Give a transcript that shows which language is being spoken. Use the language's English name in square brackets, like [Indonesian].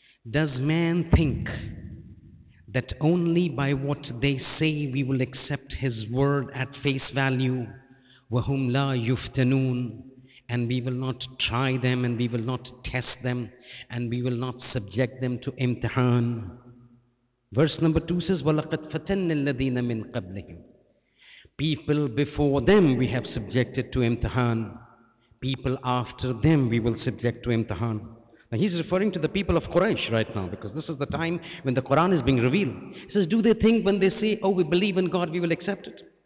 [English] Does man think that only by what they say we will accept his word at face value? [Arabic] وَهُمْ لَا يُفْتَنُونَ. [English] And we will not try them, and we will not test them, and we will not subject them to imtihan. Verse number 2 says, [Arabic] وَلَقَدْ فَتَنَّ الَّذِينَ مِنْ قَبْلِهِمْ. [English] People before them we have subjected to imtihan. People after them we will subject to imtihan. Now he's referring to the people of Quraysh right now, because this is the time when the Quran is being revealed. He says, do they think when they say, oh, we believe in God, we will accept it?